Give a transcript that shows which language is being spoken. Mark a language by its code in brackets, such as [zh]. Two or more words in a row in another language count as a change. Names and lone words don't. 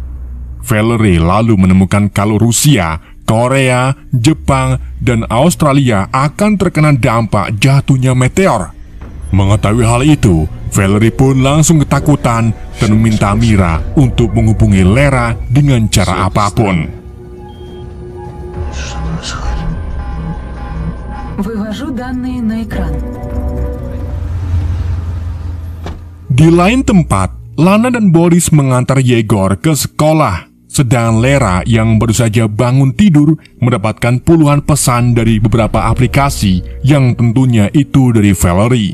[id] Valerie lalu menemukan kalau Rusia, Korea, Jepang, dan Australia akan terkena dampak jatuhnya meteor. Mengetahui hal itu, Valerie pun langsung ketakutan dan meminta Mira untuk menghubungi Lera dengan cara apapun. [ru] Вывожу данные на экран. [id] Di lain tempat, Lana dan Boris mengantar Yegor ke sekolah. Sedang Lera yang baru saja bangun tidur mendapatkan puluhan pesan dari beberapa aplikasi yang tentunya itu dari Valerie.